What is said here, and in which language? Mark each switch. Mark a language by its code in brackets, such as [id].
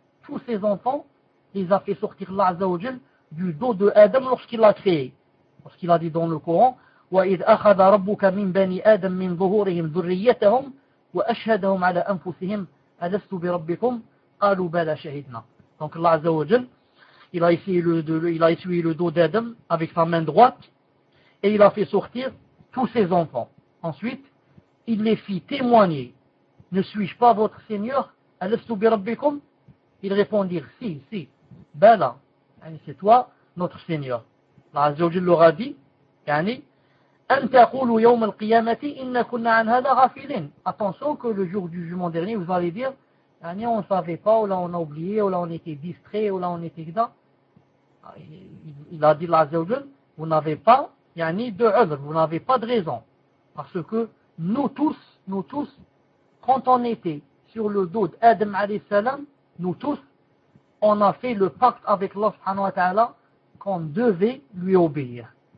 [fr] Tous ses enfants, il a fait sortir Allah Azza wa Jalla du dos de Adam lorsqu'il l'a créé. Parce qu'il a dit dans le Coran, [ar] وَإِذْ أَخَذَ رَبُّكَ مِنْ بَنِي آدَمَ مِنْ ظُهُورِهِمْ ذُرِّيَّتَهُمْ وَأَشْهَدَهُمْ عَلَىٰ أَنفُسِهِمْ أَلَسْتُ بِرَبِّكُمْ قَالُوا بَلَىٰ شَهِدْنَا. [fr] Donc Allah Azza wa Jal, il a essuyé le dos d'Adam avec sa main droite et il a fait sortir tous ses enfants. Ensuite, il les fit témoigner. Ne suis-je pas votre Seigneur? [ar] أَلَسْتُ بِرَبِّكُمْ. [fr] Ils répondirent, si, si, Bala, c'est toi notre Seigneur. [ar] Allah Azza wa Jalla [fr] leur a dit, yani, [ar] أَنْتَ قُولُ يَوْمَ الْقِيَامَةِ إِنَّ كُنَّ عَنْ هَذَا غَفِلِينَ. [fr] Attention que le jour du jugement dernier, vous allez dire, yani, on ne savait pas, ou là on a oublié, ou là on était distrait, ou là on était dedans. Il a dit, Allah Azza wa Jalla, vous n'avez pas, yani, de œuvre, vous n'avez pas de raison. Parce que nous tous, quand on était sur le dos d'Adam alayhi salam, nous tous, on a fait le pacte avec Allah subhanahu wa ta'ala, qu'on devait lui obéir.